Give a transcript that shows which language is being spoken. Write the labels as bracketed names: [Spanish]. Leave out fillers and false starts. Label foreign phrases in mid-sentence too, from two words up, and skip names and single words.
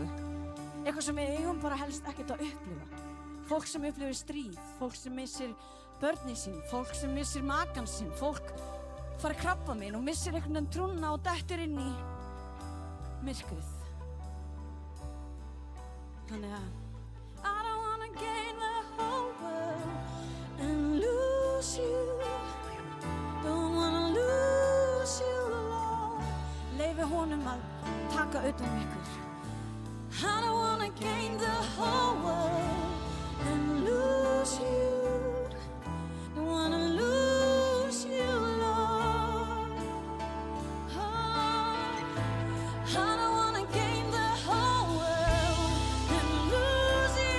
[Icelandic] Eitthvað sem við eigum bara helst ekkert að upplifa. Fólk sem upplifir stríð, fólk sem missir börnin sín, fólk sem missir makan sín, fólk fara krabbamein og missir einhvern veginn trúna og dettur inn í myrkrið. Þannig að [English] I don't wanna gain the whole world and lose you. Don't wanna lose you, Lord. [Icelandic] Leyfi honum að taka utan ykkur. [English] I don't wanna gain the whole world and lose you. Don't wanna lose you, Lord. Oh, I don't wanna gain the whole world and lose you.